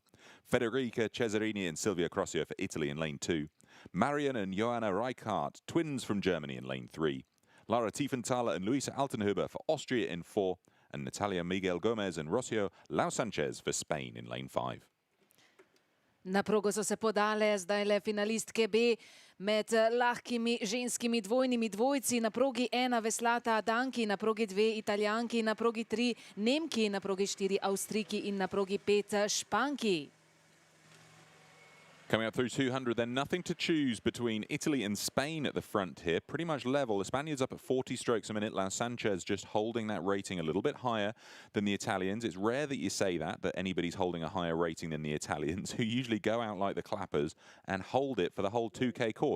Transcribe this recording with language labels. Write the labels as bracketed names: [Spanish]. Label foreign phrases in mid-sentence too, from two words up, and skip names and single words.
[English] Federica Cesarini and Silvia Crosio for Italy in lane two. Marion and Johanna Reichardt, twins from Germany, in lane three. Lara Tiefenthaler and Luisa Altenhuber for Austria in four. And Natalia Miguel Gomez and Rocio Lau Sanchez for Spain in lane five. [Slovenian] Na progo so se podale zdaj le finalistke B med lahkimi ženskimi dvojnimi dvojci. Na progi 1 veslata Danki, na progi 2 Italijanki, na progi 3 Nemki, na progi 4 Avstrijki in na progi 5 Španki. [English] Coming up through 200, then nothing to choose between Italy and Spain at the front here. Pretty much level. The Spaniards up at 40 strokes a minute. Lau Sanchez just holding that rating a little bit higher than the Italians. It's rare that you say that anybody's holding a higher rating than the Italians, who usually go out like the clappers and hold it for the whole 2K course.